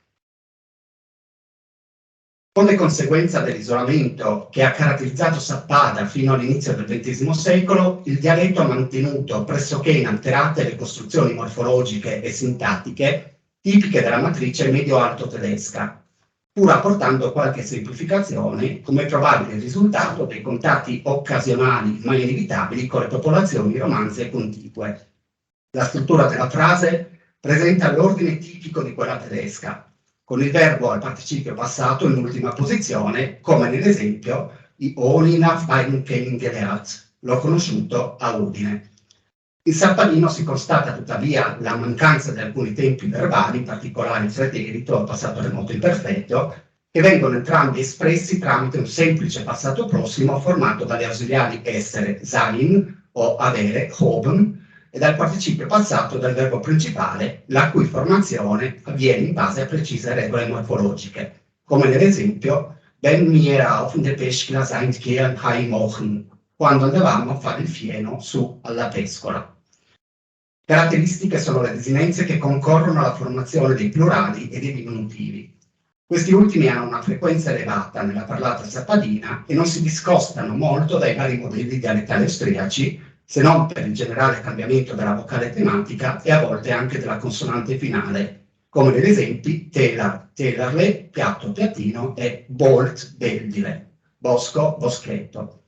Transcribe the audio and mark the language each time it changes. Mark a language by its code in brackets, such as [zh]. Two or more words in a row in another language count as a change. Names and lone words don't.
[it] Come conseguenza dell'isolamento che ha caratterizzato Sappada fino all'inizio del XX secolo, il dialetto ha mantenuto pressoché inalterate le costruzioni morfologiche e sintattiche tipiche della matrice medio-alto tedesca, pur apportando qualche semplificazione come probabile risultato dei contatti occasionali ma inevitabili con le popolazioni romanze contigue. La struttura della frase presenta l'ordine tipico di quella tedesca, con il verbo al participio passato in ultima posizione, come nell'esempio di [de] Olin auf beiden kennengelernt, [it] l'ho conosciuto a Udine. In sappadino si constata tuttavia la mancanza di alcuni tempi verbali, in particolare il preterito, il passato remoto imperfetto, che vengono entrambi espressi tramite un semplice passato prossimo formato dalle ausiliari essere, sein o avere, haben, e dal participio passato del verbo principale, la cui formazione avviene in base a precise regole morfologiche, come nell'esempio [de] wenn wir auf der Pesca sind gehen heimochen, [it] quando andavamo a fare il fieno su alla pescola. Caratteristiche sono le desinenze che concorrono alla formazione dei plurali e dei diminutivi. Questi ultimi hanno una frequenza elevata nella parlata sappadina e non si discostano molto dai vari modelli dialettali austriaci, se non per il generale cambiamento della vocale tematica e a volte anche della consonante finale, come negli esempi [de] telar, telarle, [it] piatto, piattino e [de] bolt, beldile, [it] bosco, boschetto.